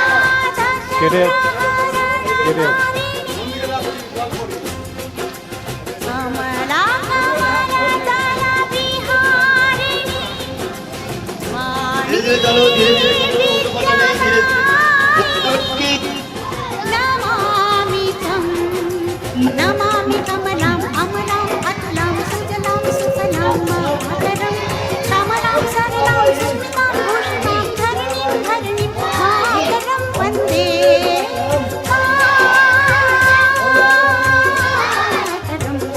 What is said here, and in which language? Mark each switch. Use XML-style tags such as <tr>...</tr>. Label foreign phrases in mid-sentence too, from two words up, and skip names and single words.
<en>Get it. Get it.</en> <sa>कमला कमलदल विहारिणी</sa> <hi>धीरे धीरे चलो धीरे धीरे चलो ऊपर चले धीरे धीरे</hi> <sa>नमामि तं नमामि कमलाम् अमलाम् अतुलां सुजलां सुफलां मातरं श्यामलां सरलां सुस्मितां भूषितां धरणीं धरणीं मातरं वन्दे मातरं</sa>